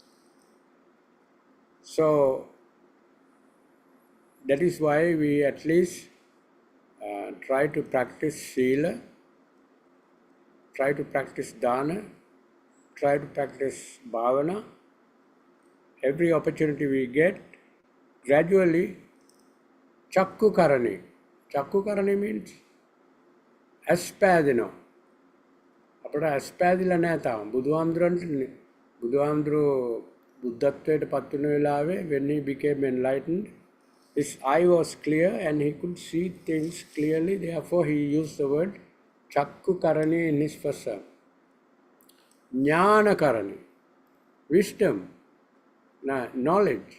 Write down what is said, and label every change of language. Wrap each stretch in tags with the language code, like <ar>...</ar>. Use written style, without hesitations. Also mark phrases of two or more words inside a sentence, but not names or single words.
<en>So, that is why we at least try to practice sila, try to practice dana, try to practice bhavana. Every opportunity we get, gradually,</en> <pi>chakku karani. Chakku karani</pi> <en>means aspadino.</en> <si>අපට ඇස්පෑදිලා නැහැ තාම. බුදුහාමුදුරුවෝ බුද්ධත්වයට පත් වෙන වෙලාවේ,</si> <en>when he became enlightened, his eye was clear and he could see things clearly. Therefore, he used the word</en> <pi>chakku karani</pi> <en>in his first sermon.</en> <pi>Jnana karani,</pi> <en>wisdom, knowledge.</en>